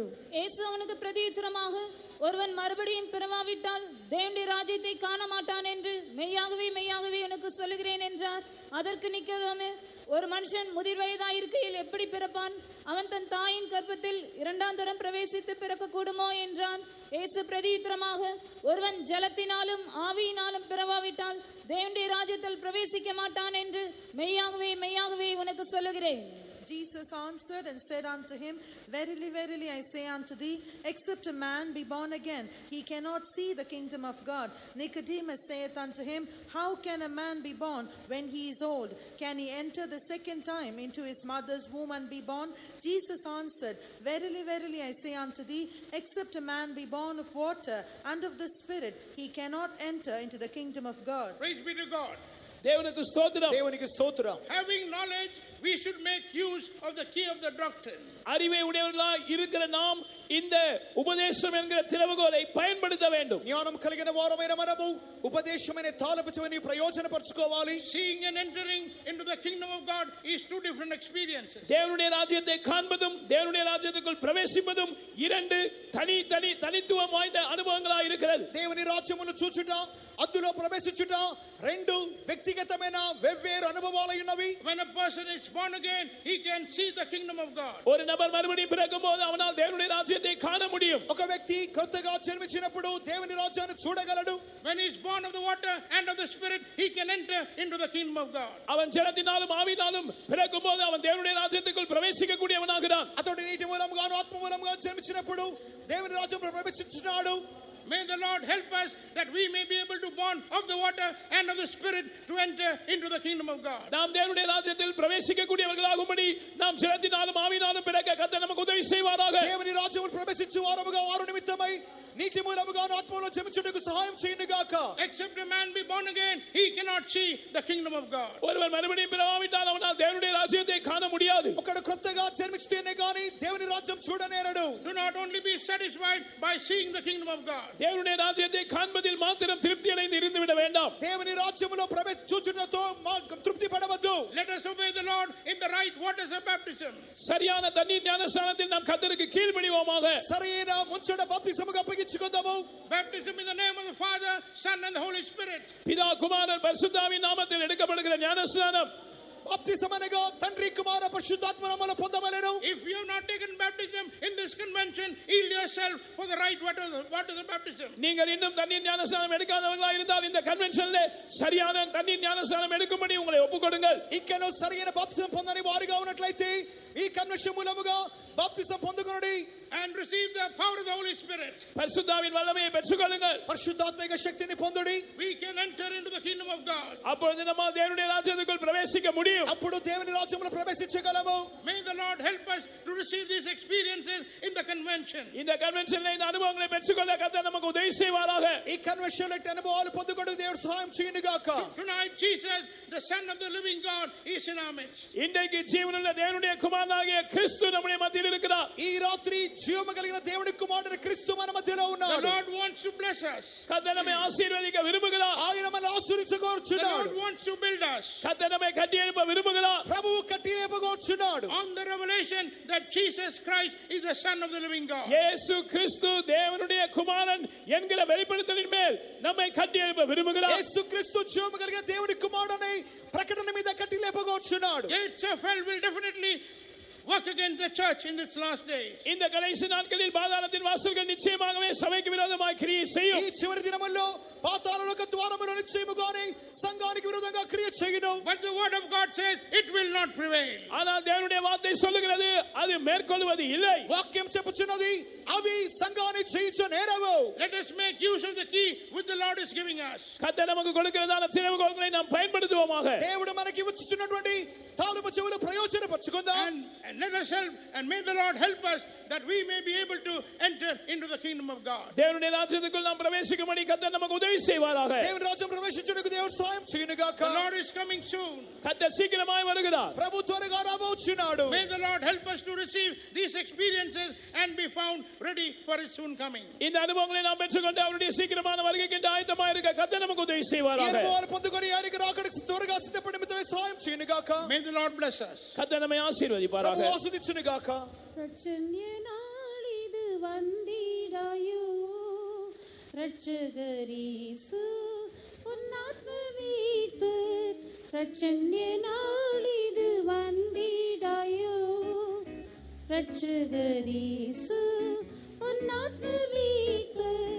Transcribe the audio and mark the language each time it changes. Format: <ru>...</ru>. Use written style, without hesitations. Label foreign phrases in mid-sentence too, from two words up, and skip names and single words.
<ta>இயேசு அவனுக்கு பிரதியுத்தரமாக, ஒருவன் மறுபடியும் பிறவாவிட்டால் தேவனுடைய ராஜ்யத்தை காண மாட்டான் என்று மெய்யாகவே மெய்யாகவே உனக்கு சொல்லுகிறேன் என்றார். அதற்கு நிக்கோதேமு, ஒரு மனுஷன் முதிர் வயதாய் இருக்கையில் எப்படி பிறப்பான்? அவன் தன் தாயின் கர்ப்பத்தில் இரண்டாம் தரம் பிரவேசித்து பிறக்க கூடுமோ என்றான். இயேசு பிரதியுத்தரமாக, ஒருவன் ஜலத்தினாலும் ஆவியினாலும் பிறவாவிட்டால் தேவனுடைய ராஜ்யத்தில் பிரவேசிக்க மாட்டான் என்று மெய்யாகவே மெய்யாகவே உனக்கு சொல்லுகிறேன்.</ta> <en>Jesus answered and said unto him, Verily, verily, I say unto thee, except a man be born again, he cannot see the kingdom of God. Nicodemus saith unto him, How can a man be born when he is old? Can he enter the second time into his mother's womb and be born? Jesus answered, Verily, verily, I say unto thee, except a man be born of water and of the Spirit, he cannot enter into the kingdom of God. Praise be to God.</en> <ta>தேவனுக்கு ஸ்தோத்திரம்.</ta> <te>దేవునికి స్తోత్రం.</te> <en>Having knowledge, we should make use of the key of the doctrine.</en> <ta>அறிவை உடையவர்களாய் இருக்கிற நாம் இந்த உபதேசம் என்கிற திறவுகோலை பயன்படுத்த வேண்டும்.</ta> <te>జ్ఞానం కలిగిన వారమైన మనము ఉపదేశమైన తాళపు చెవిని ప్రయోజనపరచుకోవాలి.</te> <en>Seeing and entering into the kingdom of God is two different experiences.</en> <ta>தேவனுடைய ராஜ்யத்தை காண்பதும் தேவனுடைய ராஜ்யத்துக்குள் பிரவேசிப்பதும் இரண்டு தனித்துவம் வாய்ந்த அனுபவங்களாக இருக்கிறது.</ta> <te>దేవుని రాజ్యమును చూచుట, అందులో ప్రవేశించుట రెండు వ్యక్తిగతమైన వెవ్వేరు అనుభవాలు ఉన్నవి.</te> <en>When a person is born again, he can see the kingdom of God.</en> <ta>ஒரு நபர் மறுபடியும் பிறக்கும்போது அவனால் தேவனுடைய ராஜ்யத்தை காண முடியும்.</ta> <te>ఒక వ్యక్తి కొత్తగా జన్మించినప్పుడు దేవుని రాజ్యాన్ని చూడగలడు.</te> <en>When he is born of the water and of the Spirit, he can enter into the kingdom of God.</en> <ta>அவன் ஜலத்தினாலும் ஆவியினாலும் பிறக்கும்போது அவன் தேவனுடைய ராஜ்யத்துக்குள் பிரவேசிக்க கூடியவனாகிறான்.</ta> <te>అతడు నీటి మూలంగాను ఆత్మ మూలంగా జన్మించినప్పుడు దేవుని రాజ్యంలో ప్రవేశించున్నాడు.</te> <en>May the Lord help us that we may be able to born of the water and of the Spirit to enter into the kingdom of God.</en> <ta>நாம் தேவனுடைய ராஜ்யத்தில் பிரவேசிக்க கூடியவர்களாகும்படி நாம் ஜலத்தினாலும் ஆவியினாலும் பிறக்க கர்த்தர் நமக்கு உதவி செய்வாராக.</ta> <te>దేవుని రాజ్యములో ప్రవేశించు వారముగా వారు నిమిత్తమై నీటి మూలముగాను ఆత్మలో జన్మించుటకు సహాయం చేయునుగాక.</te> <en>Except a man be born again, he cannot see the kingdom of God.</en> <ta>ஒருவன் மறுபடியும் பிறவாவிட்டால் அவனால் தேவனுடைய ராஜ்யத்தை காண முடியாது.</ta> <te>ఒకడు కొత్తగా జన్మించితేనే గాని దేవుని రాజ్యం చూడనేరడు.</te> <en>Do not only be satisfied by seeing the kingdom of God.</en> <ta>தேவனுடைய ராஜ்யத்தை காண்பதில் மாத்திரம் திருப்தி அடைந்து இருந்து விட வேண்டாம்.</ta> <te>దేవుని రాజ్యములో చూచుటతో తృప్తి పడవద్దు.</te> <en>Let us obey the Lord in the right waters of baptism.</en> <ta>சரியான தண்ணீர் ஞானஸ்நானத்தில் நாம் கர்த்தருக்கு கீழ்ப்படிவோமாக.</ta> <te>సరైన ముంచడ బాప్తిసముగా అప్పగించుకుందాము.</te> <en>Baptism in the name of the Father, Son and the Holy Spirit.</en> <ta>பிதா குமாரன் பரிசுத்தாவின் நாமத்தில் எடுக்கப்படுகிற ஞானஸ்நானம்</ta> <te>బాప్తిసమనగా తండ్రి కుమార పరిశుద్ధాత్మ నామములో పొందవలెను.</te> <en>If you have not taken baptism in this convention, yield yourself for the right waters of baptism.</en> <ta>நீங்கள் இன்னும் தண்ணீர் ஞானஸ்நானம் எடுக்காதவர்களாக இருந்தால் இந்த கன்வென்ஷன்ல சரியான தண்ணீர் ஞானஸ்நானம் எடுக்கும்படி உங்களை ஒப்புக்கொடுங்கள்.</ta> <te>ఇంకనూ సరైన బాప్తిసం పొందని వారిగా ఉన్నట్లయితే ఈ కన్వెన్షన్ మూలముగా బాప్తిసం పొందుకొనుడి.</te> <en>And receive the power of the Holy Spirit.</en> <ta>பரிசுத்தாவின் வல்லமையை பெற்றுக்கொள்ளுங்கள்.</ta> <te>పరిశుద్ధాత్మిక శక్తిని పొందుడి.</te> <en>We can enter into the kingdom of God.</en> <ta>அப்பொழுது நம்மால் தேவனுடைய ராஜ்யத்துக்குள் பிரவேசிக்க முடியும்.</ta> <te>అప్పుడు దేవుని రాజ్యంలో ప్రవేశించగలము.</te> <en>May the Lord help us to receive these experiences in the convention.</en> <ta>இந்த கன்வென்ஷன்ல இந்த அனுபவங்களை பெற்றுக்கொள்ள கர்த்தர் நமக்கு உதவி செய்வாராக.</ta> <te>ఈ కన్వెన్షన్ లో అనుభవాలు పొందుకొనుటకు దేవుడు సహాయం చేయునుగాక.</te> <en>Tonight Jesus, the Son of the living God, is in our midst.</en> <ta>இன்றைக்கு ஜீவனுள்ள தேவனுடைய குமாரன் குமாரனாகிய கிறிஸ்து நம்முடைய மத்தியில் இருக்கிறார்.</ta> <te>ఈ రాత్రి జీవము కలిగిన దేవుని కుమారుడు క్రీస్తు మన మధ్యలో The ఉన్నాడు.</te> <en>Lord wants to bless us.</en> <ta>கர்த்தர் நம்மை ஆசீர்வதிக்க விரும்புகிறார்.</ta> <te>ఆయన మనల్ని The ఆశీర్వదించగోరుచున్నాడు.</te> <en>Lord wants to build us</en> <ta>கர்த்தர் நம்மை கட்டி எழுப்ப விரும்புகிறார்.</ta> <te>ప్రభువు కట్టి లేపగోరుచున్నాడు.</te> <en>on the revelation that Jesus Christ is the Son of the living God.</en> <ta>இயேசு கிறிஸ்து தேவனுடைய குமாரன் என்கிற வெளிப்படுத்தலின் மேல் நம்மை கட்டி எழுப்ப விரும்புகிறார்.</ta> <te>యేసుక్రీస్తు జీవము కలిగిన దేవుని కుమారుడని ప్రకటన మీద కట్టి లేపగోరుచున్నాడు.</te> <en>Gates of hell will definitely work against the church in this last day.</en> <ta>இந்த கடைசி நாட்களில் பாதாளத்தின் வாசல்கள் நிச்சயமாகவே சபைக்கு விரோதமாய் கிரியை ఈ செய்யும்.</ta> <te>చివరి దినముల్లో పాతాళలోక ద్వారములు నిశ్చయముగానే సంఘానికి విరోధంగా క్రియ చేయను.</te> <en>But the word of God says it will not prevail.</en> <ta>ஆனால் தேவனுடைய வார்த்தை சொல்லுகிறது அது மேற்கொள்வது இல்லை.</ta> <te>వాక్యం చెప్పుచున్నది అవి సంఘాన్ని జయించ నేరవు.</te> <en>Let us make use of the key which the Lord is giving us.</en> <ta>கர்த்தர் நமக்கு கொடுக்கிறதான திறவுகோல்களை நாம் பயன்படுத்துவோமாக.</ta> <te>దేవుడు మనకి ఇచ్చుచున్నటువంటి తాళము చెవులు ప్రయోజనపరచుకుందాం.</te> <en>And let us help, and may the Lord help us that we may be able to enter into the kingdom of God.</en> <ta>தேவனுடைய ராஜ்யத்துக்குள் நாம் பிரவேசிக்கும்படி கர்த்தர் நமக்கு உதவி செய்வாராக.</ta> <te>దేవుని రాజ్యం ప్రవేశించుటకు దేవుడు సహాయం చేయనుగాక.</te> <en>The Lord is coming soon.</en> <ta>கர்த்தர் சீக்கிரமாய் வருகிறார்.</ta> <te>ప్రభు త్వరగా రాబోచున్నాడు.</te> <en>May the Lord help us to receive these experiences and be found ready for his soon coming.</en> <ta>இந்த அனுபவங்களை நாம் பெற்றுக்கொண்டு அவருடைய சீக்கிரமான வருகைக்கு ஆயத்தமாக இருக்க கர்த்தர் நமக்கு உதவி ఈ செய்வாராக.</ta> <te>అనుభవాలు పొందుకొని ఆయనకి రాకడకు త్వరగా సిద్ధపడి మితమే సహాయం చేయనుగాక.</te> <en>May the Lord bless us.</en> <ta>கர்த்தர் நம்மை ஆசீர்வதிப்பாராக.</ta> <te>ప్రభు ఆశీర్వదించునుగాక.</te> <ta>ரட்சண்ய நாளிது வந்திடாயோ ரட்சகரீசு உன்னாத்ம மீட்பர். ரட்சண்ய நாளிது வந்திடாயோ ரட்சகரீசு உன்னாத்ம மீட்பர்.</ta>